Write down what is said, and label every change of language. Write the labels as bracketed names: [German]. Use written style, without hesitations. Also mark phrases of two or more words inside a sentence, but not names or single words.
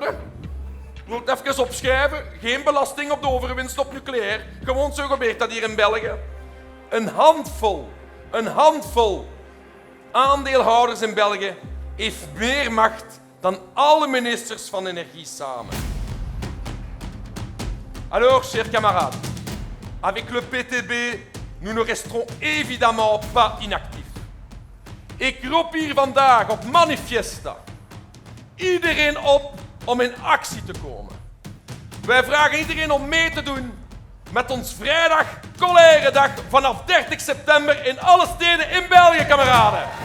[Dutch] Ik wil het even opschrijven. Geen belasting op de overwinst op nucleair. Gewoon zo gebeurt dat hier in België. Een handvol aandeelhouders in België heeft meer macht dan alle ministers van energie samen. [French] Alors, chers camarades, avec le PTB, nous ne resterons évidemment pas inactifs. [Dutch] Ik roep hier vandaag op Manifesta iedereen op om in actie te komen. Wij vragen iedereen om mee te doen met ons vrijdag Colère-dag vanaf 30 september in alle steden in België, kameraden.